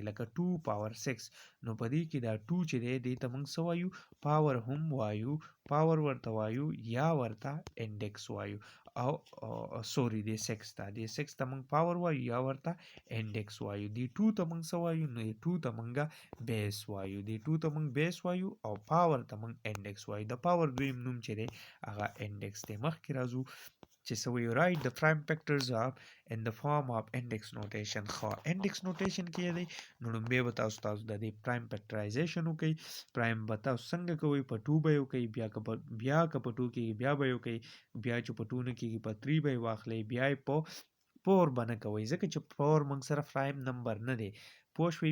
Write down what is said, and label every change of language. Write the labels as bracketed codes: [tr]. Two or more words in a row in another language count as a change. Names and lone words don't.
[ps] لکه 2 پاور 6 نو په دې کې دا 2 چې دی دې ته موږ څه وایو پاور هم وایو پاور ورته وایو یا ورته انډیکس وایو او سوري دی 6 ته موږ پاور وایو یا ورته انډیکس وایو. دی 2 ته موږ څه وایو نو دی 2 ته موږ بیس وایو دی 2 ته موږ بیس وایو او پاور ته موږ انډیکس وایو. د پاور دویم نوم چې دی هغه انډیکس دی. مخکې راځو چې سوی [en] write the prime factors of in the form of index notation. [ps] خو [en] index notation [ps] کې دی نو لومبه به تاسو د دې [en] prime factorization [ps] وکي. prime به تاسو څنګه کوي په 2 به وکي، بیا که په 2 کې بیا به وکي، بیا چې په 2 نه کې په 3 به واخلي، بیا په 4 باندې کوي ځکه چې 4 موږ سره [en] prime number [ps] نه دی. پوه شوي؟